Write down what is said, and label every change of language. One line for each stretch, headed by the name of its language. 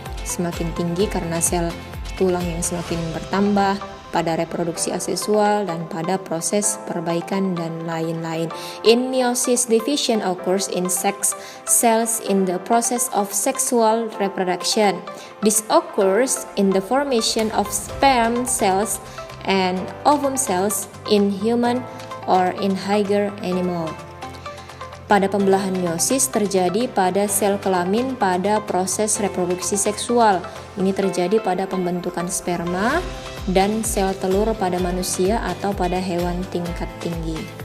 Indonesian: semakin tinggi karena sel tulang yang semakin bertambah, pada reproduksi aseksual, dan pada proses perbaikan dan lain-lain.
English: In meiosis, division occurs in sex cells in the process of sexual reproduction. This occurs in the formation of sperm cells and ovum cells in human or in higher animal.
Indonesian: Pada pembelahan meiosis terjadi pada sel kelamin pada proses reproduksi seksual. Ini terjadi pada pembentukan sperma dan sel telur pada manusia atau pada hewan tingkat tinggi.